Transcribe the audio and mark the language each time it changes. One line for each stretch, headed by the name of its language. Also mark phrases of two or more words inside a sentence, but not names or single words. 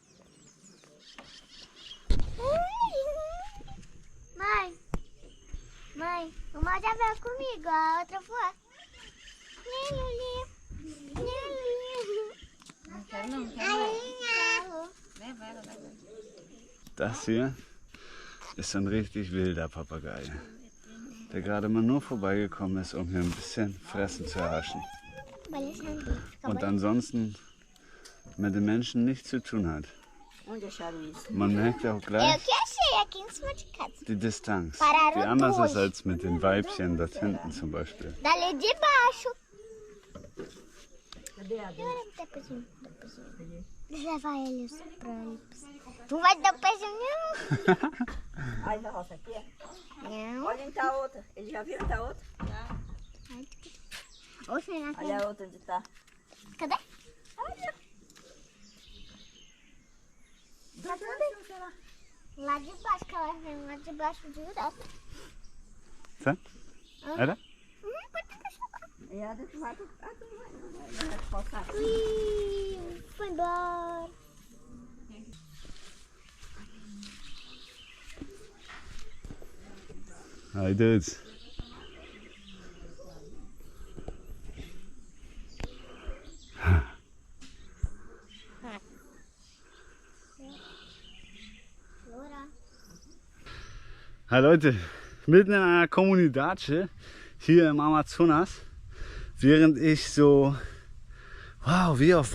Portuguese: Mãe, mãe, uma já veio comigo, a outra foi. Não quero não, quero. Leva ela, leva ela.
German: Das hier ist ein richtig wilder Papagei, der gerade mal nur vorbeigekommen ist, um hier ein bisschen Fressen zu erhaschen. Und ansonsten mit den Menschen nichts zu tun hat.
Portuguese: Onde acharam isso?
German: Man merkt auch
Portuguese: Eu
German: gleich
Portuguese: que achei aqui em cima de casa.
German: die Distanz,
Portuguese: Pararam
German: die anders
Portuguese: duas.
German: ist als mit den Weibchen dort hinten zum Beispiel.
Portuguese: Dali de baixo. Cadê a dela? Dá pezinho, dá pezinho. Deixa eu levar eles pra eles. Tu vai dar pezinho nenhum. Aí na roça aqui, é? Não. Olha onde tá a outra. Eles já viram onde tá a outra? Oxe, não. Olha a outra onde tá. Cadê? Lá de baixo, que elas vêm lá de baixo direto.
German: So? Oder?
Portuguese: E a dentro vai. Vai faltar. Ui, foi embora.
English: Hi dudes.
German: Hi Leute, mitten in einer Kommunidade hier im Amazonas, während ich so, wow, wie auf